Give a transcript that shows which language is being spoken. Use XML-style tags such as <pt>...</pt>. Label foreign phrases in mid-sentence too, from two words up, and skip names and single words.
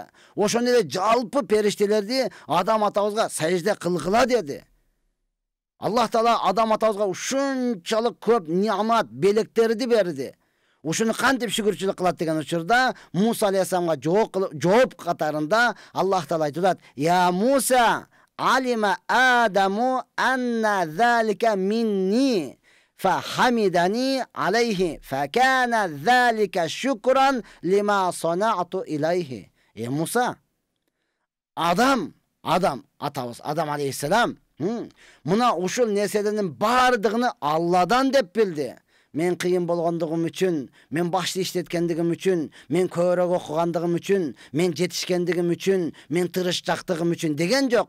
<ky>Ошондой эле жалпы периштелерди Адам атабызга сажда кылгыла деди. Аллах Таала Адам атабызга ушунчалык көп неамат, белектерди берди. Ушуну кантип шүгүрчүлүк кылат деген учурда Муса алейхиссаламга жооп катарында Аллах Таала айтып атат:</ky> <ar>"يا موسى علم آدم أن ذلك مني فحمدني عليه فكان ذلك شكرا لما صنعت إليه."</ar> <ky>Муса, Адам атабыз, Адам алейхиссалам, мына ушул нерселердин бардыгын Алладан деп билди. Мен кыйын болгондугум үчүн, мен башты иштеткендигим үчүн, мен көбүрөөк окугандыгым үчүн, мен жетишкендигим үчүн, мен тырышчактыгым үчүн деген жок.</ky>